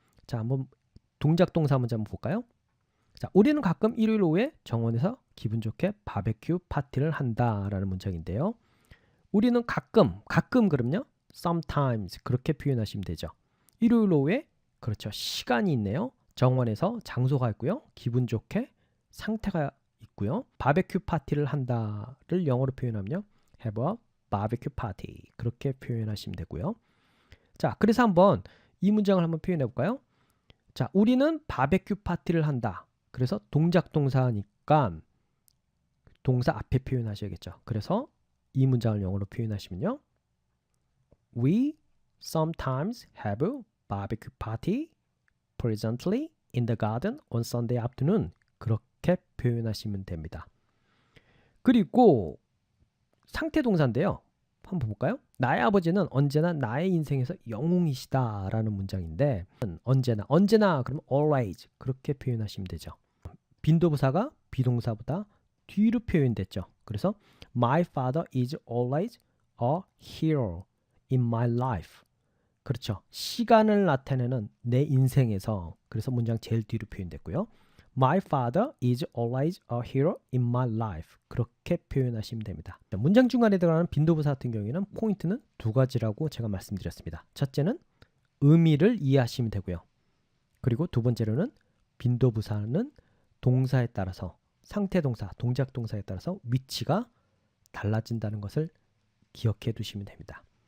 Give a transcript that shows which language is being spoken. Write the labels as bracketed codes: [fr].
[ko] 자, 한번 동작동사 문제 한번 볼까요? 자, 우리는 가끔 일요일 오후에 정원에서 기분 좋게 바베큐 파티를 한다라는 문장인데요. 우리는 가끔 그럼요. sometimes 그렇게 표현하시면 되죠. 일요일 오후에 그렇죠. 시간이 있네요. 정원에서 장소가 있고요. 기분 좋게 상태가 있고요. 바베큐 파티를 한다를 영어로 표현하면요. [en] have a barbecue party [ko] 그렇게 표현하시면 되고요. 자, 그래서 한번 이 문장을 한번 표현해 볼까요? 자, 우리는 바베큐 파티를 한다. 그래서 동작 동사니까 있으니까 동사 앞에 표현하셔야겠죠. 그래서 이 문장을 영어로 표현하시면요. [en] We sometimes have a barbecue party presently in the garden on Sunday afternoon. [ko] 그렇게 표현하시면 됩니다. 그리고 상태 동사인데요. 한번 볼까요? 나의 아버지는 언제나 나의 인생에서 영웅이시다 라는 문장인데 언제나 그러면 always 그렇게 표현하시면 되죠. 빈도부사가 비동사보다 뒤로 표현됐죠. 그래서 [en] My father is always a hero in my life. [ko] 그렇죠. 시간을 나타내는 내 인생에서 그래서 문장 제일 뒤로 표현됐고요. [en] My father is always a hero in my life. [ko] 그렇게 표현하시면 됩니다. 문장 중간에 들어가는 빈도부사 같은 경우에는 포인트는 두 가지라고 제가 말씀드렸습니다. 첫째는 의미를 이해하시면 되고요. 그리고 두 번째로는 빈도부사는 동사에 따라서 상태 동사, 동작 동사에 따라서 위치가 달라진다는 것을 기억해 두시면 됩니다.